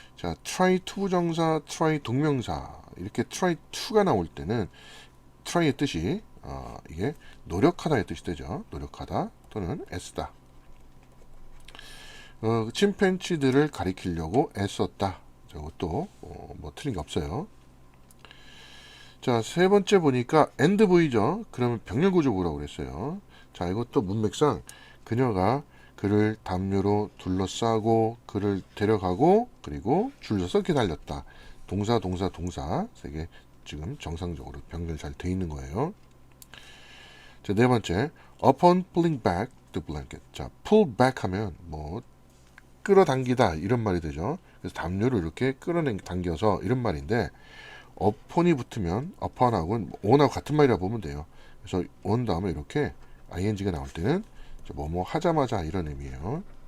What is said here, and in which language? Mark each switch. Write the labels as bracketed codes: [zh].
[ko] 자, try to 부정사, try 동명사 이렇게 try to가 나올 때는 try의 뜻이 이게 노력하다의 뜻이 되죠. 노력하다 또는 애쓰다. 침팬지들을 가리키려고 애썼다. 저것도 뭐 틀린 게 없어요. 자, 세 번째 보니까 and V죠. 그러면 병렬 구조 보라고 그랬어요. 자, 이것도 문맥상 그녀가 그를 담요로 둘러싸고 그를 데려가고 그리고 줄서서 기다렸다. 동사 동사 동사 세 개 지금 정상적으로 병렬 잘 돼 있는 거예요. 자, 네 번째, [en] upon pulling back the blanket. [ko] 자, pull back 하면 뭐 끌어당기다 이런 말이 되죠. 그래서 담요를 이렇게 끌어당겨서 이런 말인데 upon이 붙으면 upon하고는 on하고 같은 말이라 보면 돼요. 그래서 on 다음에 이렇게 ing가 나올 때는 뭐뭐 하자마자 이런 의미예요.